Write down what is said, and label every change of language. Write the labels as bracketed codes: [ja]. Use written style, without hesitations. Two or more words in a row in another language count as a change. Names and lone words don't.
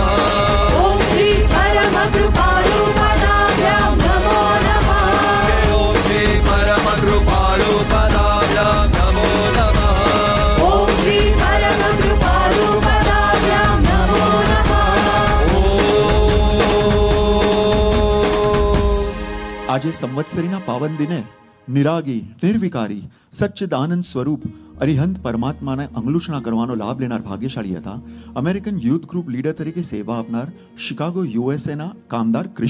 [sa] ओम श्री परम कृपालु पदाभ्यां नमो नमः ओम श्री परम कृपालु पदाभ्यां नमो नमः ओम श्री परम कृपालु पदाभ्यां नमो नमः [gu] આજે સંવત્સરીના પાવન દિને નિરાગી નિર્વિકારી સચ્ચિદાનંદ સ્વરૂપ અરિહંત પરમાત્માને અંગલુષણા કરવાનો લાભ લેનાર ભાગ્યશાળી હતા અમેરિકન યુથ ગ્રુપ લીડર તરીકે સેવા આપનાર શિકાગો યુએસએના કામદાર ક્રિશ